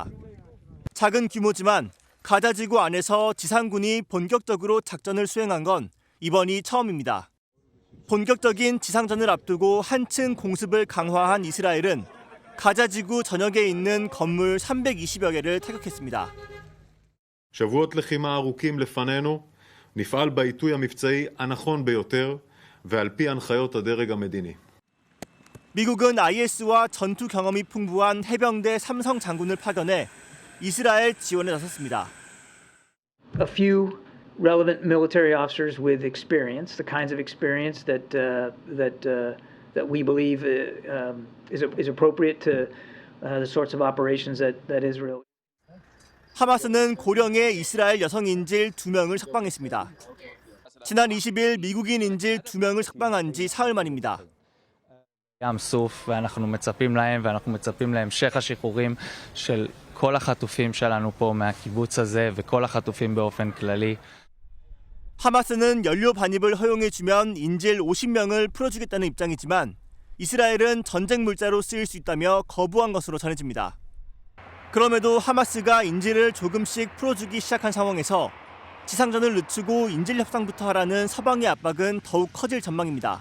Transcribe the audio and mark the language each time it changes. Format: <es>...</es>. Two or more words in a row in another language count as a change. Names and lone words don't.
<ko>작은 규모지만 가자 지구 안에서 지상군이 본격적으로 작전을 수행한 건 이번이 처음입니다. 본격적인 지상전을 앞두고 한층 공습을 강화한 이스라엘은 가자 지구 전역에 있는 건물 320여 개를 타격했습니다.</ko> <he>שבועות לחימה ארוכים לפנינו, נפעל בעיתוי המבצעי הנכון ביותר ועל פי הנחיות הדרג המדיני.</he> <ko>미국은 IS와 전투 경험이 풍부한 해병대 삼성 장군을 파견해 이스라엘 지원에 나섰습니다.</ko> <en>A few relevant military officers with experience, the kinds of experience that we believe is appropriate to the sorts of operations that Israel.</en> <ko>하마스는 고령의 이스라엘 여성 인질 2명을 석방했습니다. 지난 20일 미국인 인질 2명을 석방한 지 사흘 만입니다.</ko> <he>ים סוף ואנחנו מצפים להם ואנחנו מצפים להמשך השחרורים של כל החטופים שלנו פה מהקיבוץ הזה וכל החטופים באופן כללי.</he> <ko>하마스는 연료 반입을 허용해주면 인질 50명을 풀어주겠다는 입장이지만 이스라엘은 전쟁 물자로 쓰일 수 있다며 거부한 것으로 전해집니다. 그럼에도 하마스가 인질을 조금씩 풀어주기 시작한 상황에서 지상전을 늦추고 인질 협상부터 하라는 서방의 압박은 더욱 커질 전망입니다.</ko>